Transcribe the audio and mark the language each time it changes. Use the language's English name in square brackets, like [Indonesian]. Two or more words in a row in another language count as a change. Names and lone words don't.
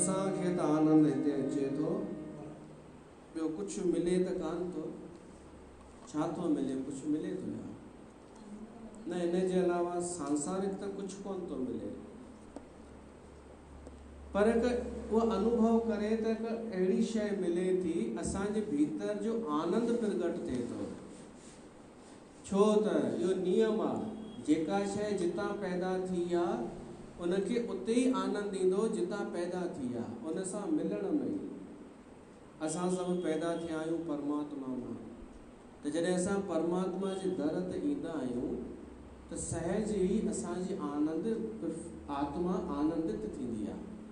[Sindhi] खे त आनंद हिते अचे थो, ॿियो कुझु मिले त कान थो। छा थो मिले? कुझु मिले थो या न? इन जे अलावा सांसारिक त कुझु कोन थो मिले, पर उहो अनुभव करे त हिकु अहिड़ी शइ मिले थी, असांजे भीतर जो आनंद प्रगट थिए थो। छो त इहो नियम आहे, जेका शइ जितां पैदा थी आहे उनखे उते ई आनंद ईंदो जितां पैदा थी आहे, उन सां मिलण में ई। असां सभु पैदा थिया आहियूं परमात्मा मां, त जॾहिं असां परमात्मा जे दर ते ईंदा आहियूं त सहज ई असांजी आत्मा आनंदित थींदी आहे।